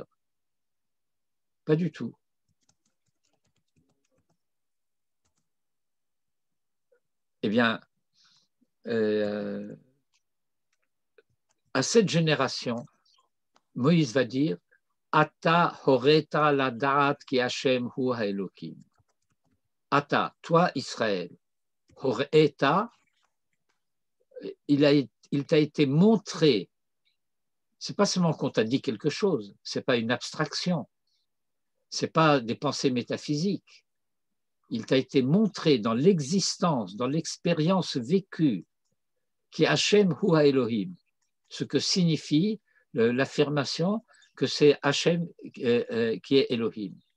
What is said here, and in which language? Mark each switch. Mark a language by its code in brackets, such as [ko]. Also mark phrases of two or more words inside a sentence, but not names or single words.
[fr] Pas du tout. Eh bien, à cette génération, Moïse va dire [he] אתה הראת לדעת כי ה' הוא האלהים. Ata, [fr] toi Israël, horeta, il t'a été montré. C'est pas seulement qu'on t'a dit quelque chose, c'est pas une abstraction, c'est pas des pensées métaphysiques. Il t'a été montré dans l'existence, dans l'expérience vécue, qui est [he] ה' הוא אלהים, [fr] ce que signifie l'affirmation que c'est Hashem qui est Elohim.